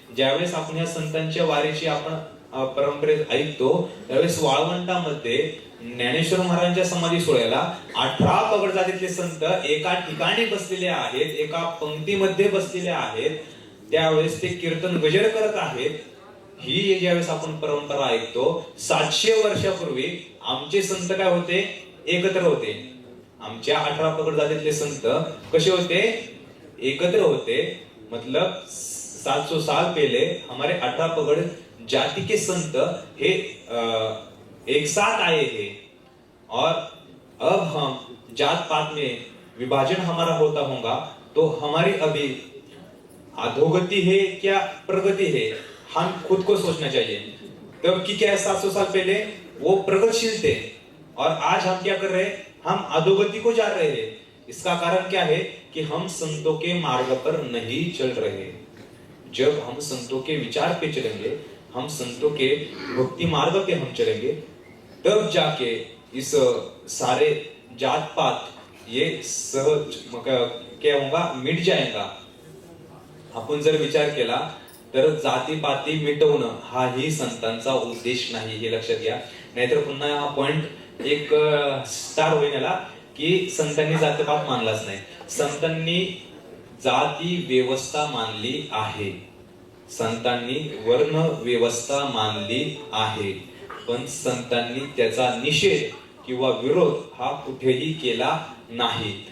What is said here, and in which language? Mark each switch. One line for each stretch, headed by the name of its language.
Marathi: ज्यावेळेस आपण या संतांच्या वारीची आपण परंपरेत ऐकतो त्यावेळेस वाळवंटामध्ये ज्ञानेश्वर महाराजांच्या समाधी सोहळ्याला 18 पगड जातीतले संत एका ठिकाणी बसलेले आहेत, एका पंक्तीमध्ये बसलेले आहेत. त्यावेळेस ते कीर्तन गजर करत आहेत. ही ज्यावेळेस आपण परंपरा ऐकतो, 700 वर्षापूर्वी आमचे संत काय होते? एकत्र होते. आमच्या 18 पगड जातीतले संत कसे होते? एकत्र होते.
Hindi: मतलब 700 साल पहले हमारे 18 पगड़ जाति के संत हे एक साथ आए थे और अब हम जात पात में विभाजन हमारा होता होगा तो हमारी अभी अधोगति है क्या प्रगति है, हम खुद को सोचना चाहिए. तब की क्या है, 700 साल पहले वो प्रगतिशील थे और आज हम क्या कर रहे हैं? हम अधोगति को जा रहे हैं. इसका कारण क्या है कि हम संतों के मार्ग पर नहीं चल रहे. जब हम संतों के विचार पे चलेंगे, हम संतों के भक्ति मार्ग पे हम चलेंगे, तब जाके इस सारे जात पात ये सहज क्या होगा, मिट जाएगा.
Marathi: आपण जर विचार केला तर जाती पाती मिटवणं हाही संतांचा उद्देश नाही, हे लक्षात घ्या. नाहीतर पुन्हा हा पॉइंट एक स्टार होईल याला की संतांनी जातपात मानलाच नाही. संतांनी जाती व्यवस्था मानली आहे, संतांनी वर्ण व्यवस्था मानली आहे, पण संतांनी त्याचा निषेध किंवा विरोध हा कुठेही केला नाही.